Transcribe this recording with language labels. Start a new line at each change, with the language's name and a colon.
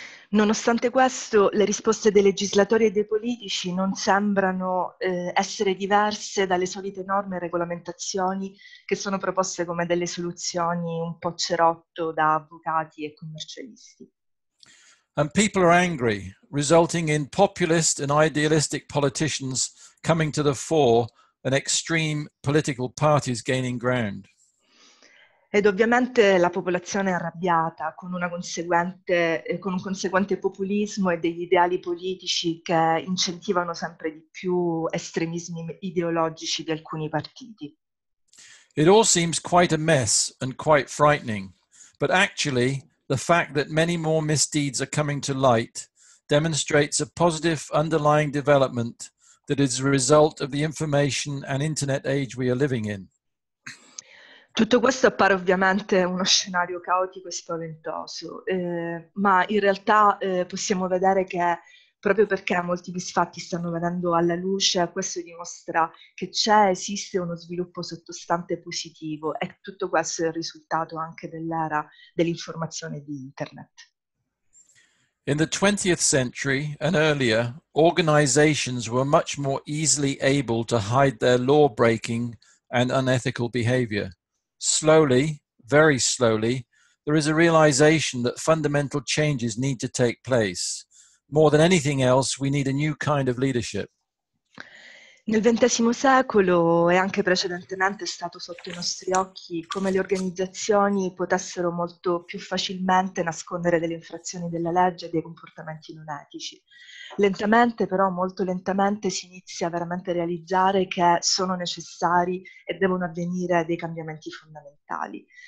Italian: Nonostante questo, le risposte dei legislatori e dei politici non sembrano essere diverse dalle solite norme e regolamentazioni che sono proposte come delle soluzioni un po' cerotto da avvocati e commercialisti.
English: And people are angry, resulting in populist and idealistic politicians coming to the fore and extreme political parties gaining ground.
Italian: Ed ovviamente la popolazione è arrabbiata con un conseguente populismo e degli ideali politici che incentivano sempre di più estremismi ideologici di alcuni partiti.
English: It all seems quite a mess and quite frightening, but actually the fact that many more misdeeds are coming to light demonstrates a positive underlying development that is a result of the information and internet age we are living in.
Italian: Tutto questo appare ovviamente uno scenario caotico e spaventoso, ma in realtà possiamo vedere che proprio perché molti misfatti stanno venendo alla luce, questo dimostra che esiste uno sviluppo sottostante positivo e tutto questo è il risultato anche dell'era dell'informazione di Internet.
English: In the 20th century and earlier, organizations were much more easily able to hide their law-breaking and unethical behavior. Slowly, very slowly, there is a realization that fundamental changes need to take place. More than anything else, we need a new kind of leadership.
Italian: Nel XX secolo e anche precedentemente è stato sotto i nostri occhi come le organizzazioni potessero molto più facilmente nascondere delle infrazioni della legge e dei comportamenti non etici. Lentamente, però, molto lentamente si inizia veramente a realizzare che sono necessari e devono avvenire dei cambiamenti fondamentali.